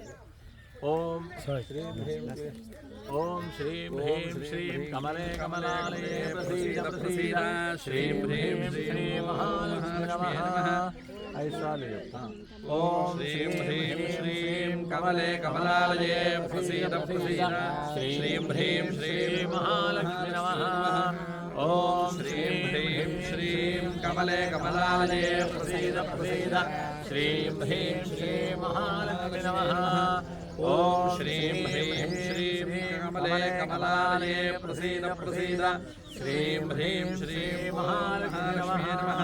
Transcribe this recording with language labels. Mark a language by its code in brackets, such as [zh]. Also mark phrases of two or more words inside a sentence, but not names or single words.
[sa] ॐ श्रीं ह्रीं ॐ श्रीं ह्रीं श्रीं कमले कमलालये प्रसीद प्रसीद श्रीं ह्रीं श्रीं महालक्ष्मि नमः. ఐసాలి ॐ श्रीं ह्रीं श्रीं कमले कमलालये प्रसीद प्रसीद श्रीं ह्रीं श्रीं महालक्ष्मि नमः. ॐ श्रीं ह्रीं श्रीं कमले कमलालये प्रसीद प्रसीद श्रीं ह्रीं श्रीं महालक्ष्मी नमः ॐ श्रीं ह्रीं श्रीं कमले कमलालये प्रसीद प्रसीद श्रीं ह्रीं श्रीं महालक्ष्मी नमः